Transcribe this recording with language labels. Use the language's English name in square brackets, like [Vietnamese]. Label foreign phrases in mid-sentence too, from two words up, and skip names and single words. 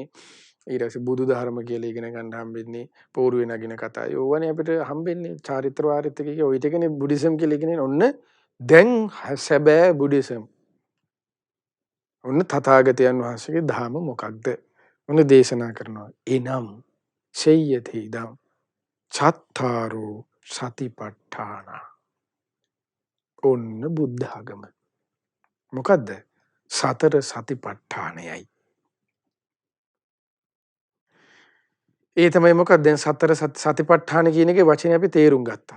[Sinhala] ඊට පස්සේ බුදු දහම කියලා ඉගෙන ගන්න හම්බෙන්නේ. පෝරුවේ නගින කතා. ඕවනේ අපිට හම්බෙන්නේ චාරිත්‍ර වාරිත්‍ර කිය ඔය ටිකනේ බුද්දිසම් කියලා ඉගෙන ඔන්න දැන් සැබෑ බුද්දිසම්. ඔන්න තථාගතයන් වහන්සේගේ ධර්ම මොකක්ද? ඔන්න දේශනා කරනවා. එනම් [Pali] සෙය්‍යති ඉදම් චත්තාරෝ සතිපට්ඨාන. [Sinhala] ඔන්න බුද්ධ ආගම. මොකද්ද? සතර සතිපට්ඨානයයි. ඒ තමයි මොකක්ද? දැන් සතර සතිපට්ඨාන කියන එකේ වචනේ අපි තේරුම් ගත්තා.